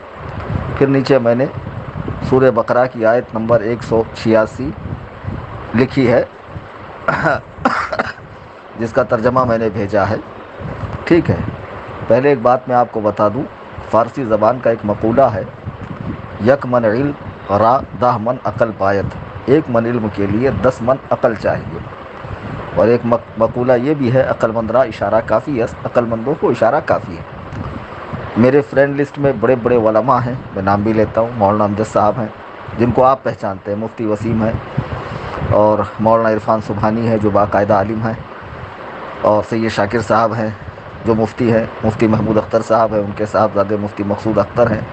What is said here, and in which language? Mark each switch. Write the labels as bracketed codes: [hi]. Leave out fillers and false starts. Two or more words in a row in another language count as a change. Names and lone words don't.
[ur] پھر نیچے میں نے سورہ بقرہ کی آیت نمبر 186 لکھی ہے جس کا ترجمہ میں نے بھیجا ہے. ٹھیک ہے، پہلے ایک بات میں آپ کو بتا دوں، فارسی زبان کا ایک مقولہ ہے، [fa] یک من علم را 10 من عقل پایت. [ur] 1 من علم کے لیے 10 من عقل چاہیے. اور ایک مقولہ یہ بھی ہے، [fa] عقل مند را اشارہ کافی ہے، [ur] عقل مندوں کو اشارہ کافی ہے. میرے [en] friend list [ur] میں بڑے بڑے علماء ہیں، میں نام بھی لیتا ہوں. مولانا امجد صاحب ہیں جن کو آپ پہچانتے ہیں، مفتی وسیم ہیں، اور مولانا عرفان سبحانی ہے جو باقاعدہ عالم ہیں، اور سید شاکر صاحب ہیں جو مفتی ہیں، مفتی محمود اختر صاحب ہیں، ان کے صاحبزادے مفتی مقصود اختر ہیں.